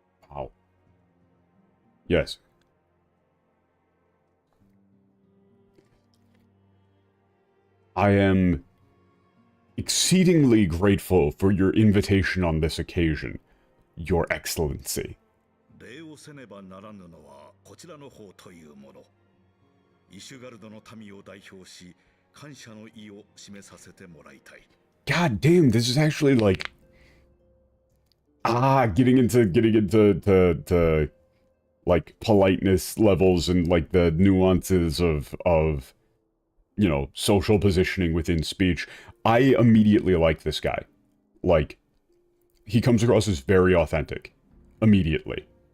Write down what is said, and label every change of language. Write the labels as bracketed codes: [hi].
[en] Wow. Yes. I am exceedingly grateful for your invitation on this occasion, Your Excellency. [ja] 礼をせねばならぬのはこちらの方というもの。イシュガルドの民を代表し、感謝の意を示させてもらいたい。 [en] God damn, this is actually like getting into like politeness levels and like the nuances of you know, social positioning within speech. I immediately like this guy. Like, he comes across as very authentic. Immediately.